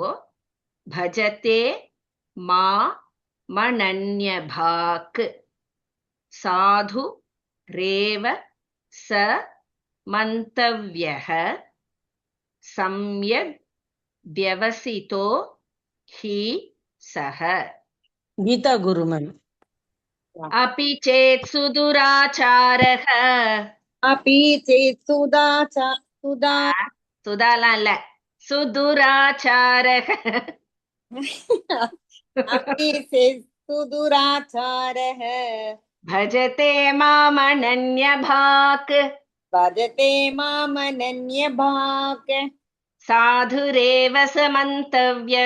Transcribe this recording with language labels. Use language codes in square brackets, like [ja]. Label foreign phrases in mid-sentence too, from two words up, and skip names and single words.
[sa] भजते मा मनन्यभाक् साधु रेव स मन्तव्यः सम्यक् व्यवसितो हि सः. [ta] கீதா குரு மேம். [sa] अपि चेत् सुदुराचारः, अपि चेत् सुधा [ta] சுதாலாம் இல்ல, சுதுராச்சாரः. [sa] अपि चेत् सुदुराचारः भजते मामनन्यभाक् भजते मामनन्यभाक् साधुरेव स मन्तव्यः